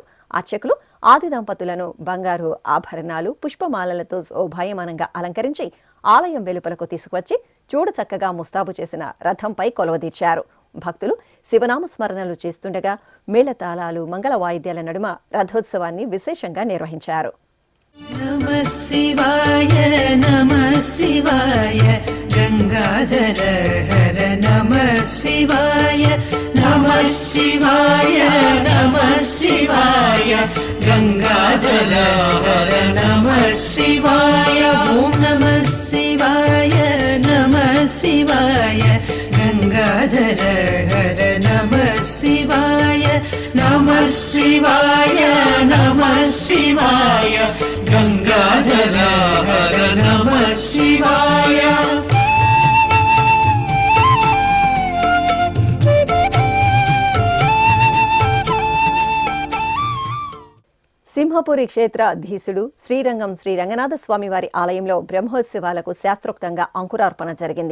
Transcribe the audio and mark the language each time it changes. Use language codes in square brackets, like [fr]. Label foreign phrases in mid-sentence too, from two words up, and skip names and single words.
[te] అర్చకులు ఆది దంపతులను బంగారు ఆభరణాలు, పుష్పమాలలతో శోభాయమానంగా అలంకరించి ఆలయం వెలుపలకు తీసుకువచ్చి చూడచక్కగా ముస్తాబు చేసిన రథంపై కొలువదీర్చారు. భక్తులు శివనామ స్మరణలు చేస్తుండగా మేళతాళాలు, మంగళ వాయిద్యాల నడుమ రథోత్సవాన్ని విశేషంగా నిర్వహించారు. [sa] नमः शिवाय नमः शिवाय गंगाधर हर नमः शिवाय नमः शिवाय नमः शिवाय गंगाधर हर नमः शिवाय ओम नमः शिवाय नमः शिवाय गंगाधर हर नमः शिवाय नमः शिवाय नमः शिवाय गंगाधर हर नमः शिवाय. [te] సింహపురి క్షేత్రాధీశుడు శ్రీరంగం శ్రీ రంగనాథ స్వామివారి ఆలయంలో బ్రహ్మోత్సవాలకు శాస్త్రోక్తంగా అంకురార్పణ జరిగింది.